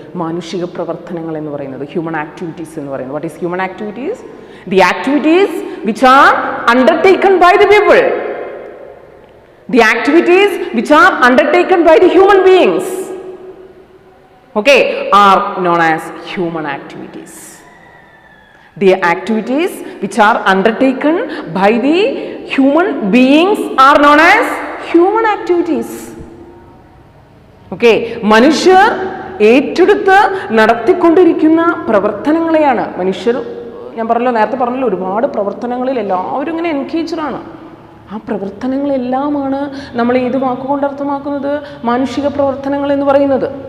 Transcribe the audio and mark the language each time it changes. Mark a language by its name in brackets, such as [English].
[Malayalam] മാനുഷിക പ്രവർത്തനങ്ങൾ എന്ന് പറയുന്നത്, ഹ്യൂമൻ ആക്ടിവിറ്റീസ് എന്ന് പറയുന്നത്. [English] What is human activities? The activities which are undertaken by the people, the activities which are undertaken by the human beings, okay, are known as human activities. The activities which are undertaken by the human beings are known as human activities. [Malayalam] Okay, മനുഷ്യർ ഏറ്റെടുത്ത് നടത്തിക്കൊണ്ടിരിക്കുന്ന പ്രവർത്തനങ്ങളെയാണ് മനുഷ്യർ, ഞാൻ നേരത്തെ പറഞ്ഞല്ലോ, ഒരുപാട് പ്രവർത്തനങ്ങളിൽ എല്ലാവരും ഇങ്ങനെ എൻഗേജ്ഡാണ്. ആ പ്രവർത്തനങ്ങളെല്ലാമാണ് നമ്മൾ ഏത് വാക്കുകൊണ്ട് അർത്ഥമാക്കുന്നത്? മാനുഷിക പ്രവർത്തനങ്ങൾ എന്ന് പറയുന്നത്.